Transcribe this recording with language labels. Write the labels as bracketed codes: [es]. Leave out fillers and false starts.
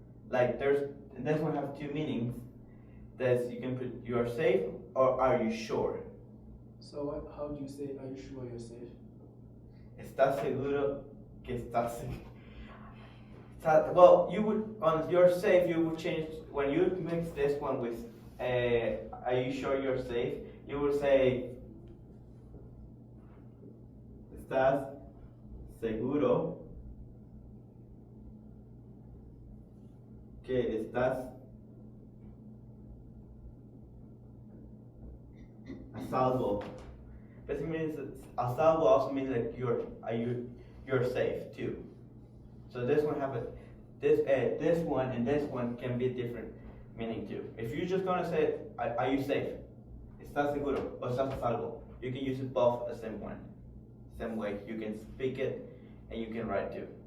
[en] Like this one have two meanings. That you can put you are safe or are you sure? So how do you say are you sure you're safe? [es] ¿Estás seguro que estás safe? [en] Well, you would on you're safe. You would change when you mix this one with "Are you sure you're safe?" You would say [es] estás seguro que estás a salvo. [en] Basically means a salvo also means like you're safe too. So this one have a this one and this one can be different meaning too. If you're just gonna say are you safe? [es] ¿Estás seguro? O estás a salvo? [en] You can use it both the same one. Same way. You can speak it and you can write too.